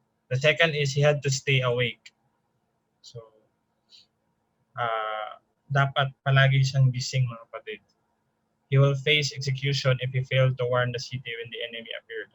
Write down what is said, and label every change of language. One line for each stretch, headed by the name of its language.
English: The second is he had to stay awake.
Filipino: So, dapat palagi siyang gising mga kapatid.
English: He will face execution if he failed to warn the city when the enemy appeared.